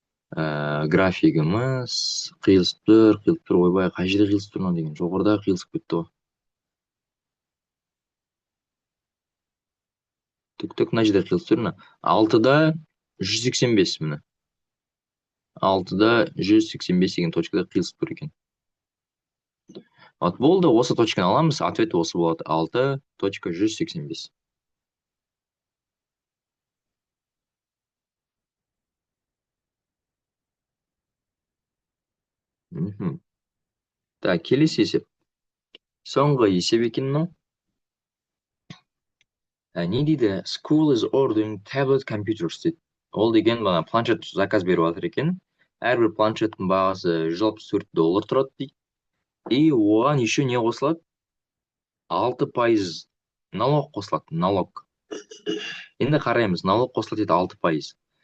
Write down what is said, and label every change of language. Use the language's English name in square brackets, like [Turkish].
[Kazakh] графигіміз қиылысып тұр, ойбай, қай жерде қиылысып тұр мынау деген, жоғарыда қиылысып кетті ғой. Түк мына жерде қиылысып тұр, мына 6-да 185, міне 6-да 185 деген точкада қиылысып тұр екен. Вот болды, осы точканы аламыз, ответ осы болады, 6.185. Так, келесі есеп. Соңғы есеп екен мынау. Не дейді? [English] School is ordering tablet computers дейді. [Kazakh] Ол деген бана планшет заказ беріп жатыр екен. Әрбір планшеттің бағасы $164 тұрады дейді. И оған еще не қосылады? 6% налог қосылады, налог. Енді қараймыз, налог қосылады дейді 6%.